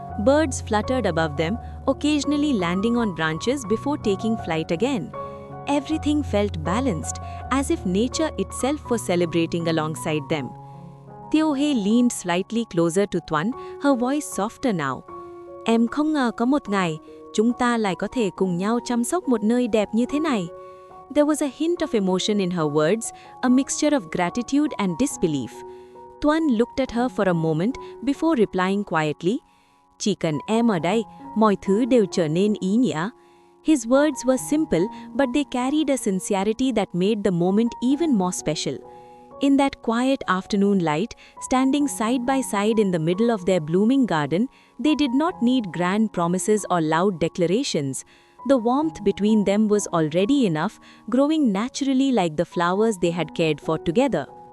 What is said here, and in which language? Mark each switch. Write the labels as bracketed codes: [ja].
[en] Birds fluttered above them, occasionally landing on branches before taking flight again. Everything felt balanced, as if nature itself was celebrating alongside them. Tieu Hue leaned slightly closer to Tuan, her voice softer now. [vi] "Em không ngờ có một ngày, chúng ta lại có thể cùng nhau chăm sóc một nơi đẹp như thế này." [en] There was a hint of emotion in her words, a mixture of gratitude and disbelief. Tuan looked at her for a moment before replying quietly, [vi] "Chỉ cần em ở đây, mọi thứ đều trở nên ý nghĩa." [en] His words were simple, but they carried a sincerity that made the moment even more special. In that quiet afternoon light, standing side by side in the middle of their blooming garden, they did not need grand promises or loud declarations. The warmth between them was already enough, growing naturally like the flowers they had cared for together.